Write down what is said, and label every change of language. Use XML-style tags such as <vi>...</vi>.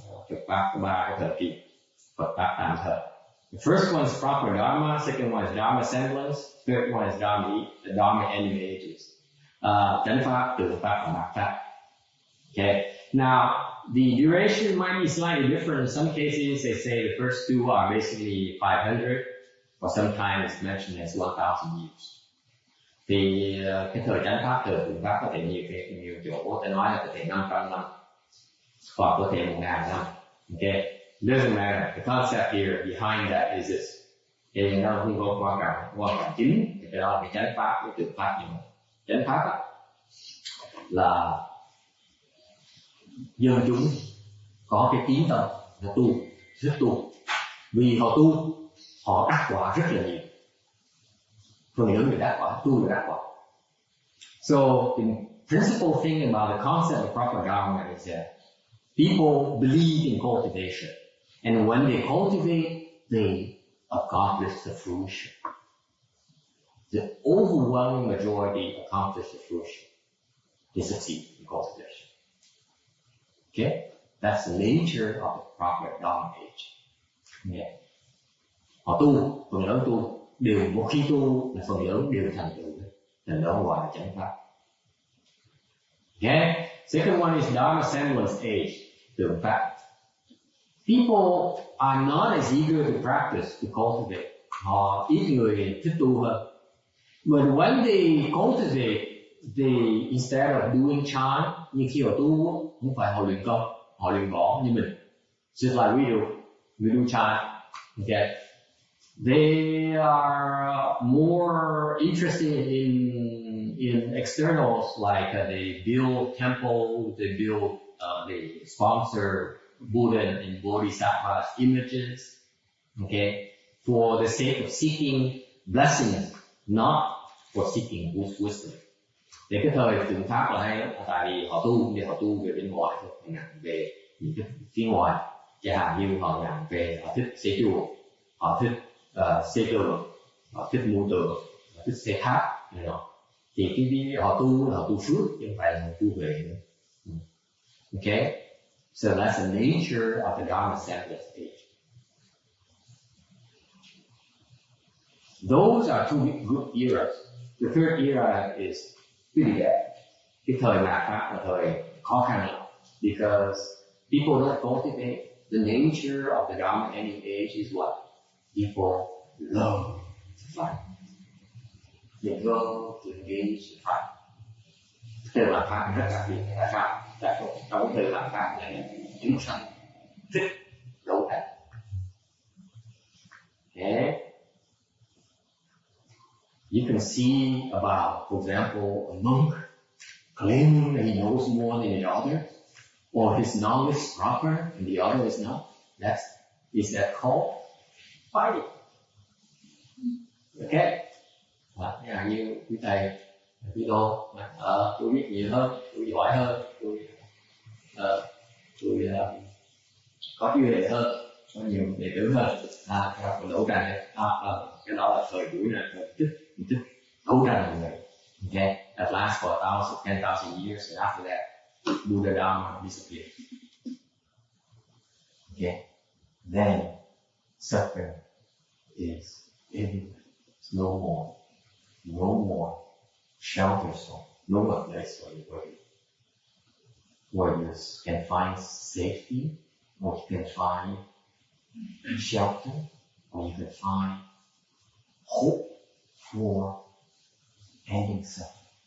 <vi>Phật Pháp có 3 cái thời kỳ, Phật Pháp tạm thời.</vi> <en>The first one is proper Dharma, second one is Dharma semblance, third one is Dharma ending ages.</en> <vi>Chánh Pháp, Tượng Pháp, and Mạt Pháp.</vi> <en>Okay. Now, the duration might be slightly different. In some cases, they say the first 2 are basically 500, or sometimes it's mentioned as 1,000 years.</en> <vi>Thì cái thời chánh pháp, thời tượng pháp có thể nhiều chỗ ta nói là có thể 500 năm, hoặc có thể 1.000 năm.</vi> <en>Okay, it doesn't matter. The concept here behind that is this.</en> <vi>Thì nó không có quan trọng chính. Thì cái đó là cái chánh pháp, cái tượng pháp như vậy. Chánh pháp á, là dân chúng có cái tín tâm, họ tu, rất tu. Vì họ tu, họ đắc quả rất là nhiều. Phần lớn người đắc quả, tu người đắc quả.</vi> <en>So the principal thing about the concept of proper Dharma is that people believe in cultivation. And when they cultivate, they accomplish the fruition. The overwhelming majority accomplish the fruition. They succeed in cultivation. Okay? That's the nature of the proper Dharma age. Yeah.</en> <vi>Họ tu, phần lớn tu, đều một khi tu là phần lớn đều thành tựu, thành đó gọi là chánh pháp.</vi> <en>Okay? Second one is Dharma semblance age, tượng pháp. People are not as eager to practice, to cultivate.</en> <vi>Họ ít người thích tu hơn.</vi> <en>But when they cultivate, they instead of doing chant,</en> <vi>như khi họ tu, không phải họ luyện công, họ luyện võ như mình.</vi> <en>Just like we do chant. Okay? They are more interested in externals, like they build temples, they sponsor Buddha and Bodhisattva's images, okay, for the sake of seeking blessings, not for seeking wisdom.</en> <vi>Thì cái thời tượng pháp là hay lắm, tại vì họ tu về bên ngoài thôi, họ nhằm về những cái phía ngoài, chẳng hạn như họ nhằm về, họ thích xây chùa, họ thích xây tường, họ thích mua tường, họ thích xây tháp, thì cái họ tu phước chứ không phải là họ tu về nữa.</vi> <en>Okay, so that's the nature of the Dharma semblance stage. Those are 2 good eras. The third era is pretty bad.</en> <vi>Cái thời mạt pháp là thời khó khăn lắm,</vi> <en>because people don't cultivate. The nature of the Dharma ending age is what? People love to fight. They love to engage in fight.</en> <vi>Thời mạt pháp rất đặc biệt. Tại sao? Trong thời mạt pháp này chúng sanh thích đấu tranh.</vi> <en>Okay? You can see about, for example, a monk claiming that he knows more than the other, or his knowledge is proper and the other is not. Is that called fighting? Okay?</en> <vi>Như quý thầy, quý cô, tôi biết nhiều hơn, tôi giỏi hơn, tôi có trí huệ hơn, có nhiều đệ tử hơn, còn đấu tranh cái đó là thời buổi này, thích đấu tranh mọi người.</vi> <en>Okay, that lasts for 10,000 years, and after that, Buddha Dharma disappeared. Okay, then suffering is everywhere. It's no more shelter zone, no more place where you can find safety, or you can find shelter, or you can find hope for ending suffering.</en>